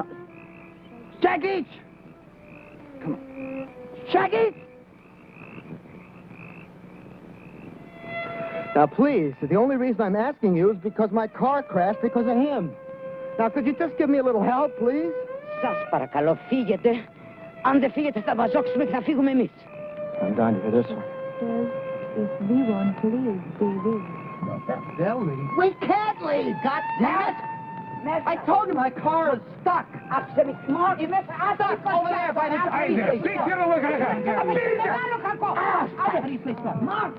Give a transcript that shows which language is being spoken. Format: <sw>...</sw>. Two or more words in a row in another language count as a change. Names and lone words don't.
<en>Jackie! Come on. Jackie! Now, please, the only reason I'm asking you is because my car crashed because of him. Now, could you just give me a little help, please?</en> <el>Σας παρακαλώ, φύγετε. Αν δεν φύγετε, θα μαζόξουμε και θα φύγουμε εμείς.</el> <en>I'm down to this one. If we want to leave, we will. They'll leave. We can't leave, goddammit! I told you my car is stuck. Stuck over there by the tree. Mark!</en>